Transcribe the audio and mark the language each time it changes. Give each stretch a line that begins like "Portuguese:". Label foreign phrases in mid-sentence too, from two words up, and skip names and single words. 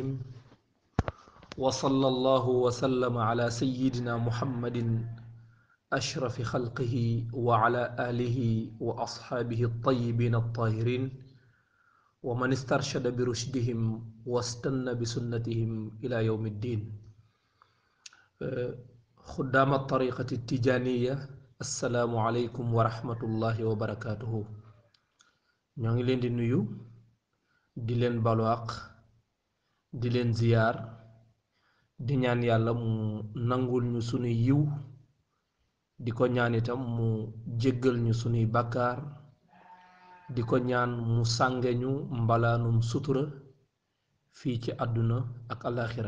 Arabic: وصلى الله وسلم على سيدنا محمد أشرف خلقه وعلى آله وأصحابه الطيبين الطاهرين ومن استرشد برشدهم واستنى بسنتهم إلى يوم الدين. خدام الطريقة التجانية، السلام عليكم ورحمة الله وبركاته.
Wolof: ñoo ngi leen di nuyu di leen balu àq di leen ziyaar di ñaan yàlla mu nangul ñu sunuy yiw di ko ñaan itam mu jéggal ñu sunuy bàkkaar di ko ñaan mu sànge ñu mbalaanum sutura fii ci àdduna ak alaxira.